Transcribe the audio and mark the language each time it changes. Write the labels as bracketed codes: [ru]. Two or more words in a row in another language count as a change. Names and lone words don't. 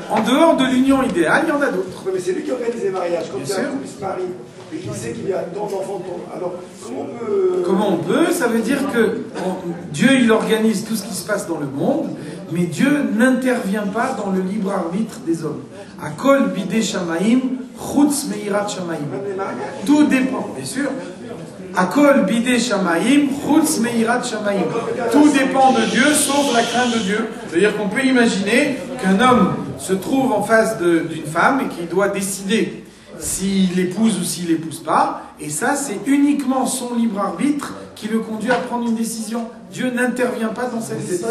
[fr] En dehors de l'union idéale, il y en a d'autres. Oui, mais c'est lui qui organise les mariages. Quand il y a un couple qui se marie, et qu'il sait qu'il y a tant d'enfants, alors comment on peut... Ça veut dire que Dieu il organise tout ce qui se passe dans le monde, mais Dieu n'intervient pas dans le libre arbitre des hommes. [he] הכל בידי שמים, חוץ מיראת שמים. [fr] Tout dépend, bien sûr. [he] הכל בידי שמים, חוץ מיראת שמים. [fr] Tout dépend de Dieu, sauf la crainte de Dieu. C'est-à-dire qu'on peut imaginer qu'un homme se trouve en face d'une femme et qu'il doit décider s'il l'épouse ou s'il l'épouse pas. Et ça, c'est uniquement son libre arbitre qui le conduit à prendre une décision. Dieu n'intervient pas dans cette décision.